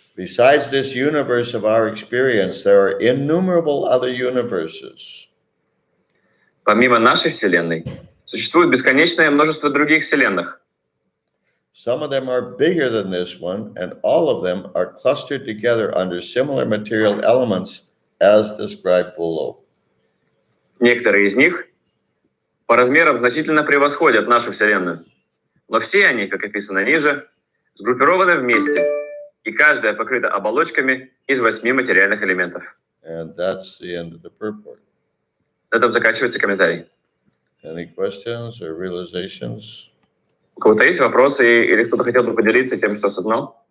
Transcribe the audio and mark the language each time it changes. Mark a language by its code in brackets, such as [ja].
[en] Besides this universe of our experience, there are innumerable other universes. [ru] Помимо нашей Вселенной, существует бесконечное множество других Вселенных. [en] Some of them are bigger than this one, and all of them are clustered together under similar material elements as described below. [ru] Некоторые из них по размерам значительно превосходят нашу Вселенную. Но все они, как описано ниже, сгруппированы вместе, и каждая покрыта оболочками из 8 материальных элементов. [en] And that's the end of the purport. [ru] На этом заканчивается комментарий. [en] Any questions or realizations? [ru] У кого-то есть вопросы или кто-то хотел бы поделиться тем, что осознал?